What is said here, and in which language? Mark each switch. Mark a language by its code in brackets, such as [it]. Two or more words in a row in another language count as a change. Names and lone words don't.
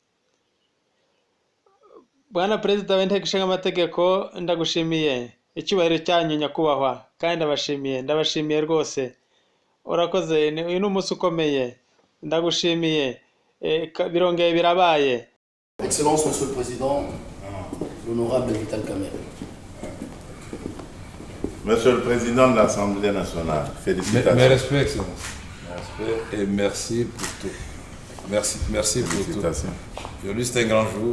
[rw] Bwana Perezida w'inteko ishinga amategeko, ndagushimiye icyubahiro cyanyu nyakubahwa, kandi ndabashimiye rwose. Urakoze, uyu ni umunsi ukomeye, ndagushimiye, birongeye birabaye. [fr] Excellence Monsieur le Président, l'honorable Vital Kamerhe. Monsieur le Président de l'Assemblée nationale, félicitations. Mes respects, Excellence. Mes respects et merci pour tout. Merci pour tout. Aujourd'hui, c'est un grand jour.